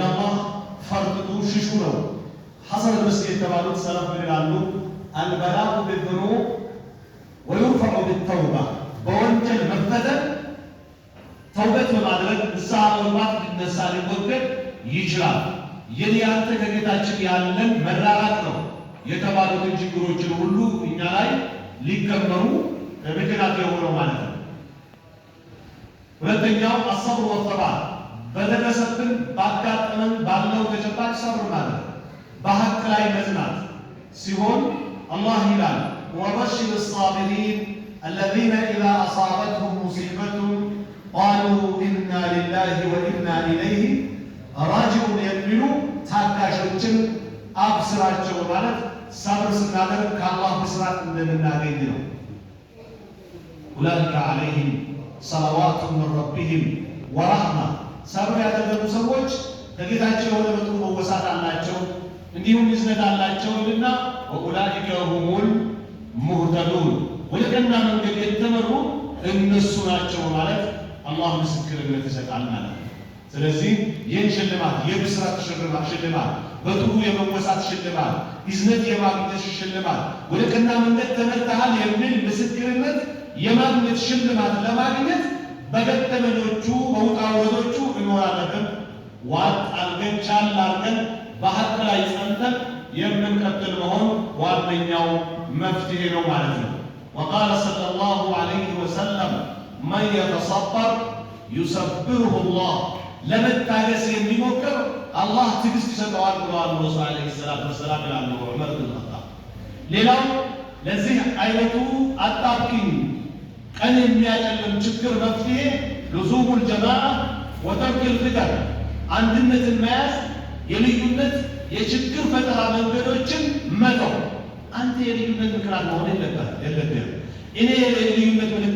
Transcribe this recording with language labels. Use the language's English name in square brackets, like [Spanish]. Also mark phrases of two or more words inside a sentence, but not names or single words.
[Amharic] አላህ ፈርጥጡ፣ ሽሹ ነው። ሐሰን አልበስሪ የተባሉት ሰለፍ ይላሉ [Arabic] البلاء بالذنوب ويرفع بالتوبة፣ [Amharic] በወንጀል መፈተን ተውበት በማድረግ ንስሐ በመግባት ሊነሳ ሊወገድ ይችላል። የኔ ያንተ ከጌታችን ያለን መራራቅ ነው የተባሉትን ችግሮችን ሁሉ እኛ ላይ ሊከመሩ ምክንያት የሆነው ማለት ነው። ሁለተኛው [Arabic] الصبر والصبار፣ [Amharic] በደረሰብን ባጋጠመን ባለው ተጨባጭ ሰብር ማለት በሐቅ ላይ መጽናት ሲሆን አላህ ይላል [Arabic] وبشر الصابرين الذين إذا أصابتهم مصيبة قالوا إنا لله وإنا إليه راجعون [Amharic] የሚሉ ታጋሾችን አብስራቸው ማለት ሰብር ስናደርግ ከአላህ ብስራት እንደምናገኝ ነው። [Arabic] أولئك عليهم صلوات من ربهم ورحمة፣ [Amharic] ሰብር ያደረጉ ሰዎች ከጌታቸው የሆነ በጥሩ መወሳት አላቸው እንዲሁም ይዝነት አላቸው እና [Arabic] وأولئك هم المهتدون፣ [Amharic] ወደ ቀና መንገድ የተመሩ እነሱ ናቸው ማለት አላህ ምስክርነት ይሰጣል ማለት ነው። ስለዚህ ይህን ሽልማት የብስራት ሽልማት፣ በጥሩ የመወሳት ሽልማት፣ ኢዝነት የማግኘት ሽልማት፣ ወደ ቀና መንገድ ተመርተሃል የሚል ምስክርነት የማግኘት ሽልማት ለማግኘት በገጠመኞቹ በውጣ ውረዶቹ እንኖራለን። ዋጥ አድርገን ቻል አድርገን በሐቅ ላይ ጸንተን የምንቀጥል መሆን ዋነኛው መፍትሄ ነው ማለት ነው። [Arabic] وقال صلى الله عليه وسلم من يتصبر يصبره الله، [Amharic] ለመታገስ የሚሞክር አላህ ትዕግስት ይሰጠዋል ብለዋል [Arabic] رسول عليه الصلاة والسلام [Amharic] ይላሉ ዑመር ብን ኸጣብ። ሌላው ለዚህ አይነቱ አጣብቂኝ ቀን የሚያጨልም ችግር መፍትሄ [Arabic] لزوم الجماعة وترك الفتن፣ [Amharic] አንድነትን መያዝ፣ የልዩነት የችግር ፈጠራ መንገዶችን መተው። አንተ የልዩነት ምክንያት መሆን የለብህም። እኔ የልዩነት